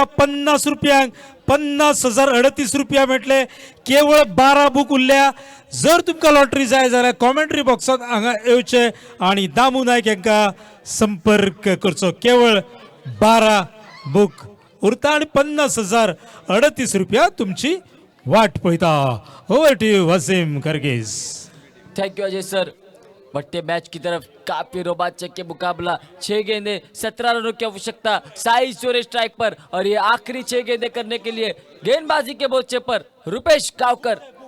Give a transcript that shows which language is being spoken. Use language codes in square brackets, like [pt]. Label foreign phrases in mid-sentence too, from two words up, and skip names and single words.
[kok] 50 रुपयांक 50,000 38 रुपया मेळटले, केवळ 12 बुक उरल्या। जर तुमकां लॉटरी जाय जाल्यार कॉमेंट्री बॉक्सात हांगा येवचे आणि दामू नायक यांका संपर्क करचो। केवळ 12 बुक उरता आणि 50,000 38 रुपया तुमची वाट पळयता। [en] Over to you वसीम खर्गीस। Thank you अजय सर। [hi] बढ़ते मैच की तरफ काफी रोमांचक मुकाबला। 6 गेंदें 17 रनों की आवश्यकता, साइज जोरे स्ट्राइक पर और ये आखिरी 6 गेंदें करने के लिए गेंदबाजी के मोर्चे पर रुपेश गावकर।